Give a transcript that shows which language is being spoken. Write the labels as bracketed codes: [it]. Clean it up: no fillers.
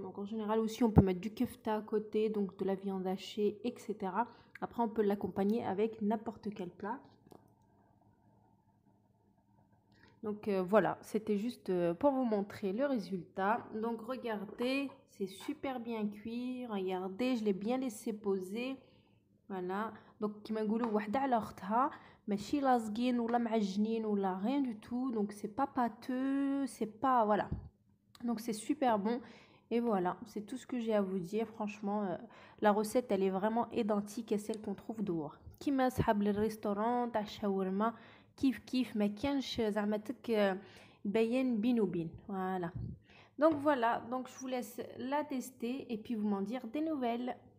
[fr] Donc en général aussi on peut mettre du kefta à côté, donc de la viande hachée, etc. Après on peut l'accompagner avec n'importe quel plat. Donc voilà, c'était juste pour vous montrer le résultat. Donc regardez, c'est super bien cuit. Regardez, je l'ai bien laissé poser. [ar] Voilà, donc كيما نقولوا وحده على اختها ماشي لاصقين ولا معجنين ولا [fr] rien du tout. Donc c'est pas pâteux, c'est pas voilà. Donc c'est super bon et voilà, c'est tout ce que j'ai à vous dire. Franchement, la recette elle est vraiment identique à celle qu'on trouve dehors. [ar] كيما صحاب الريستورون تاع الشاورما كيف ما كانش زعما تبين بين وبين. [fr] Voilà. Donc voilà, donc je vous laisse la tester et puis vous m'en dire des nouvelles.